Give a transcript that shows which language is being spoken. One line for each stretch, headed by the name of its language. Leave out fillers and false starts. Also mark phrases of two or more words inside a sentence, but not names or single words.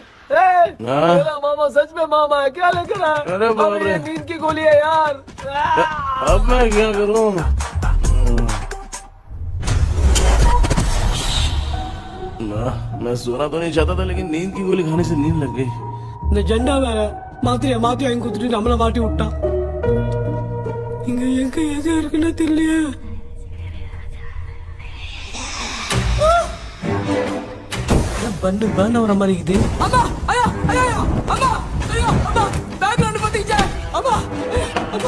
Hindi: हाँ। मेरा मामा सच में मामा है, क्या लेकर आया? अरे बाप अब रे। ये नींद की गोली है यार। अब मैं क्या करूँ? मैं सोना तो नहीं चाहता था, लेकिन नींद की गोली खाने से नींद लग गई।
Tamil: நிஜண்டா வேற மாத்திரை வாங்கி கொடுத்துட்டு நம்மள மாட்டி விட்டான். இங்க எங்க எது இருக்குன்னு தெரியலையே. பண்ண வர மாதிரி இது. அம்மா ஐயா ஐயா அம்மா ஐயா அம்மா பேக்ரவுண்ட் பத்திச்சே அம்மா அம்மா